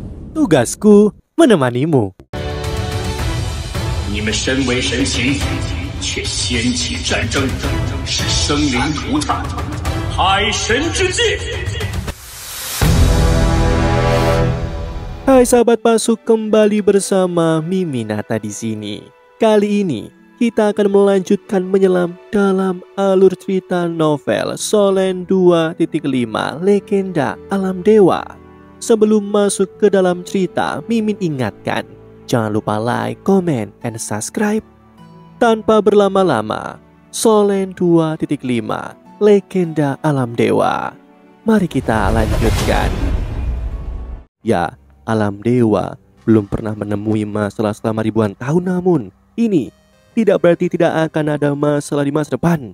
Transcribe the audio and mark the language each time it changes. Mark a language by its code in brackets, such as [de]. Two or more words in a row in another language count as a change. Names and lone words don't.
[id] Tugasku menemanimu. [zh] 你们身为神形，却掀起战争，使生灵涂炭，海神之戒。 [id] Hai sahabat Pasuk, kembali bersama Miminata di sini. Kali ini kita akan melanjutkan menyelam dalam alur cerita novel Solen 2.5 Legenda Alam Dewa. Sebelum masuk ke dalam cerita, Mimin ingatkan, jangan lupa [en] like, comment, and subscribe. [id] Tanpa berlama-lama, Solen 2.5 Legenda Alam Dewa. Mari kita lanjutkan. Ya, alam dewa belum pernah menemui masalah selama ribuan tahun, namun ini tidak berarti tidak akan ada masalah di masa depan.